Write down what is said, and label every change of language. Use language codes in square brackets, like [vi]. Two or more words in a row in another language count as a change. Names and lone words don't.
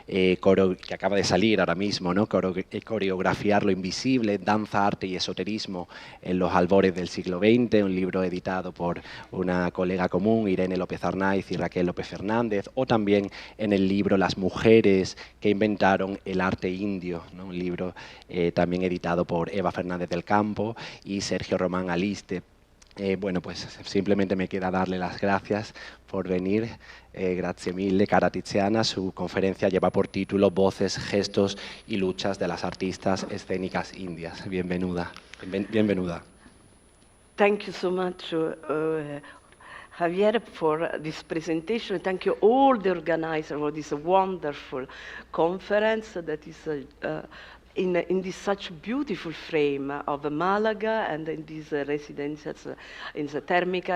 [es] que acaba de salir ahora mismo, ¿no?, Coreografiar lo invisible, danza, arte y esoterismo en los albores del siglo XX, un libro editado por una colega común, Irene López Arnaiz y Raquel López Fernández, o también en el libro Las mujeres que inventaron el arte indio, ¿no?, un libro también editado por Eva Fernández del Campo y Sergio Román Aliste. Bueno, pues simplemente me queda darle las gracias por venir. [it] Grazie mille, cara Tiziana. [es] Su conferencia lleva por título Voces, gestos y luchas de las artistas escénicas indias. Bienvenida. Bienvenida. [en] Thank you so much, Javier, for this presentation. Thank you all the organizers for this wonderful conference that is in this such beautiful frame of Malaga and in these residences in the Thermica.